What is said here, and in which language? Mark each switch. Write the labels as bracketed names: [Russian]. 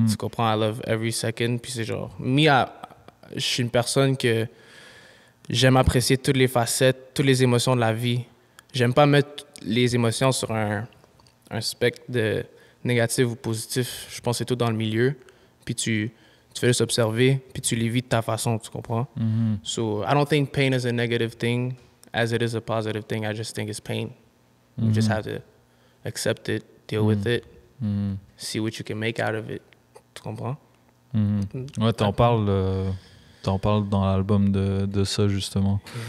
[French] Tu comprends? [English] I love every second. [French] Puis c'est genre... je suis une personne que j'aime apprécier toutes les facettes, toutes les émotions de la vie. J'aime pas mettre les émotions sur un spectre de négatif ou positif. Je pense que c'est tout dans le milieu. Puis tu fais juste observer, puis tu les vis de ta façon, tu comprends? [English] So, I don't think pain is a negative thing as it is a positive thing. I just think it's pain. You just have to accept it, deal with it, see what you can make out of it. [French] Tu comprends? Ouais, t'en parles dans l'album de ça, justement.